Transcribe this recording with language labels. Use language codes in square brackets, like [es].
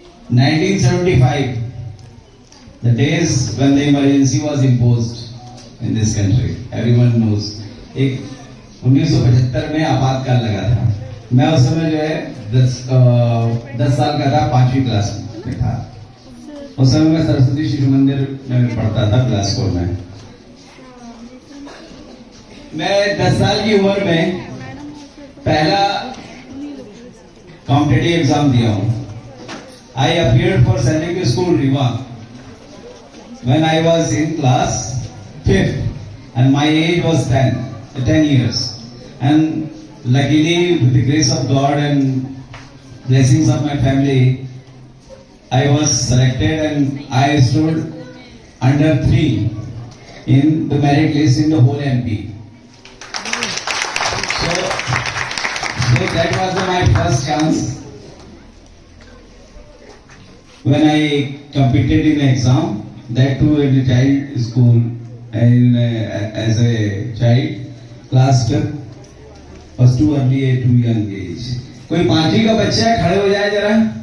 [en] 1975, the days when the emergency was imposed in this country, everyone knows. [hi] एक 1975 में आपातकाल लगा था। मैं उस समय जो है 10 साल का था, 5वीं क्लास में था। उस समय मैं सरस्वती शिशु मंदिर में पढ़ता था, क्लास 4 में। मैं 10 साल की उम्र में पहला कॉम्पिटिटिव एग्जाम दिया हूं। [en] I appeared for Sainik school Rewa when I was in class 5th and my age was 10 years, and luckily with the grace of God and blessings of my family, I was selected and I stood under 3 in the merit list in the whole MP. So that was my first chance when I competed in an exam, that too in a child school and as a child, class 5th, was too early, too young age. [hi] कोई 5वीं का बच्चा है, खड़े हो जाए जरा।